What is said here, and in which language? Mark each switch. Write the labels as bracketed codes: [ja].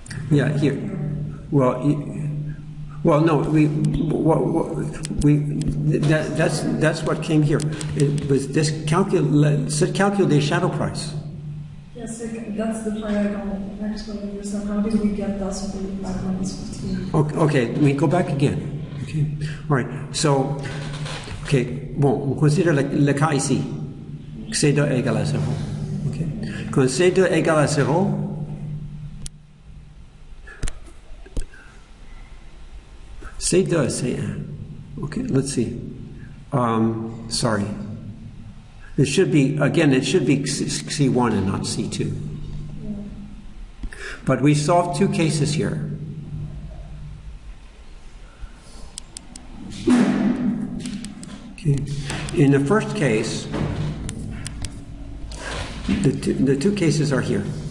[en] Yeah, here. Well, no, that's what came here. It was this calculate shadow price. Yes, that's the part I don't actually understand. How did we get that 45 minus 15? Okay, we go back again. Okay, all right. [fr] So, okay, bon, on considère le cas ici. C2 égale à 0. Okay. Quand C2 égale à 0, C2, C1. [en] Okay, let's see. Sorry. It should be, again, it should be C1 and not C2. But we solved two cases here. Okay. In the first case, the two cases are here.